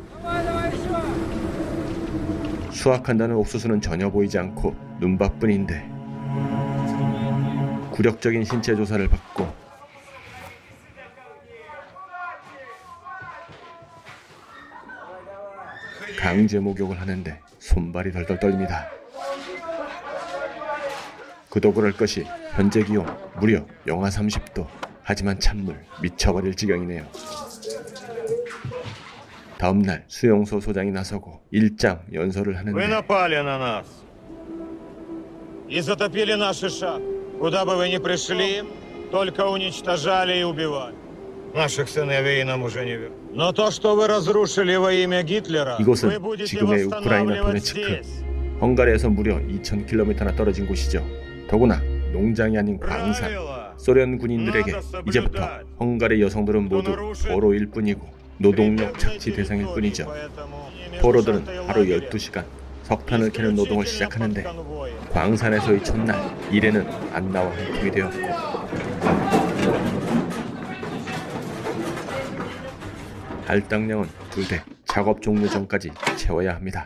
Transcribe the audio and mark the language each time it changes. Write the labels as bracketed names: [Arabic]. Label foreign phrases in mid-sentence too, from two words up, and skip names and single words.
[Korean] 수확한다는 옥수수는 전혀 보이지 않고 눈밭뿐인데, 굴욕적인 신체 조사를 받고 강제 목욕을 하는데 손발이 덜덜 떨립니다. 그도 그럴 것이 현재 기온 무려 영하 30도. 하지만 찬물 미쳐버릴 지경이네요. 다음날 수용소 소장이 나서고 일장 연설을 하는데, [Russian] Вы напали на нас и затопили наши шахты. Куда бы вы ни пришли, только уничтожали и убивали. Наших сыновей нам уже не вернуть. Но то, что вы разрушили во имя Гитлера, вы [Korean] 이곳은 [Russian] будете [Korean] 지금의 우크라이나 [Russian] восстанавливать [Korean] 도네츠크, [Russian] здесь. [Korean] 헝가리에서 무려 2000km나 떨어진 곳이죠. 더구나 농장이 아닌 광산. 소련 군인들에게 이제부터 헝가리 여성들은 모두 포로일 뿐이고 노동력 착취 대상일 뿐이죠. 포로들은 하루 12시간 석탄을 캐는 노동을 시작하는데, 광산에서의 첫날 이래는 안나와 한 팀이 되었고, 할당량은 2대, 작업 종료 전까지 채워야 합니다.